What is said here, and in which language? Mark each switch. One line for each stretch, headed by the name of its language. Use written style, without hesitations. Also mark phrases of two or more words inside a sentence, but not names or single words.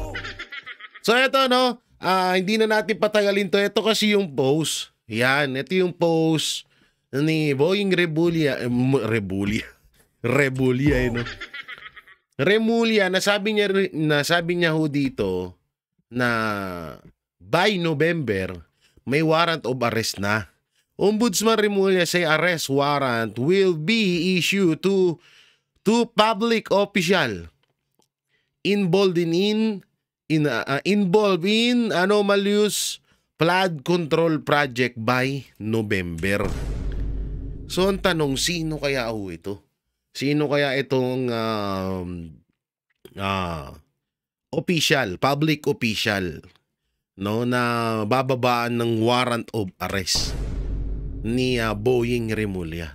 Filipino: So, eto, hindi na natin patagalin to. Ito kasi yung post. Yan, ito yung post ni Boying Remulla. Remulla, nasabi niya ho dito na
English: by November,
Filipino: may
English: warrant of arrest na. Ombudsman Remulla say arrest warrant will be issued to public official involved in anomalous flood control project by November.
Filipino: So ang tanong, sino kaya ito? Sino kaya itong
English: public official
Filipino: na bababaan ng
English: warrant of arrest
Filipino: ni Boying Remulla?